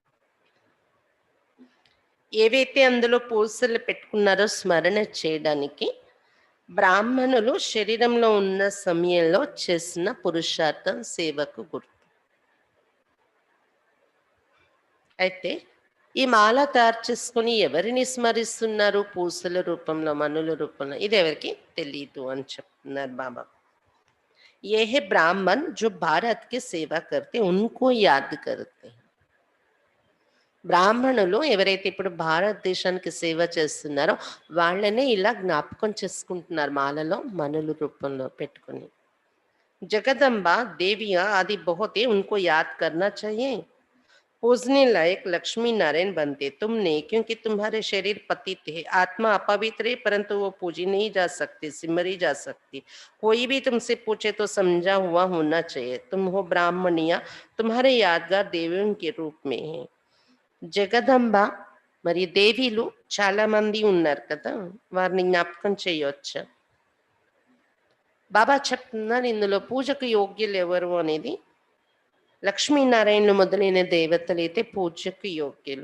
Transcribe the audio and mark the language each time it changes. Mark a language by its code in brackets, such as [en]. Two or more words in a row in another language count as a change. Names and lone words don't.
[te] ఏవైతే అందులో పూసలు పెట్టుకున్నారో స్మరణ చేయడానికి బ్రాహ్మణులు శరీరంలో ఉన్న సమయంలో చేసిన పురుషార్థం సేవకు గుర్తు. అయితే ఈ మాల తయారు చేసుకుని ఎవరిని స్మరిస్తున్నారు? పూసల రూపంలో మనుల రూపంలో ఇది ఎవరికి తెలీదు అని చెప్తున్నారు బాబా. [hi] ये है ब्राह्मण जो भारत की सेवा करते उनको याद करते. [te] బ్రాహ్మణులు ఎవరైతే ఇప్పుడు భారతదేశానికి సేవ చేస్తున్నారో వాళ్ళనే ఇలా జ్ఞాపకం చేసుకుంటున్నారు మాలలో మనుల రూపంలో పెట్టుకుని. [hi] जगदंबा देवियाँ आदि बहुत है उनको याद करना चाहिए. पूजने लायक लक्ष्मी नारायण बनते तुमने क्योंकि तुम्हारे शरीर पतित है आत्मा अपवित्र है परंतु वो पूजी नहीं जा सकती सिमरी जा सकती. कोई भी तुमसे पूछे तो समझा हुआ होना चाहिए. तुम हो ब्राह्मणिया तुम्हारे यादगार देवियों के रूप में है. [te] జగదంబ మరి దేవీలు చాలా మంది ఉన్నారు కదా వారిని జ్ఞాపకం చేయొచ్చు. బాబా చెప్తున్నారు ఇందులో పూజకు యోగ్యులు ఎవరు అనేది లక్ష్మీనారాయణలు మొదలైన దేవతలు అయితే పూజకు యోగ్యులు.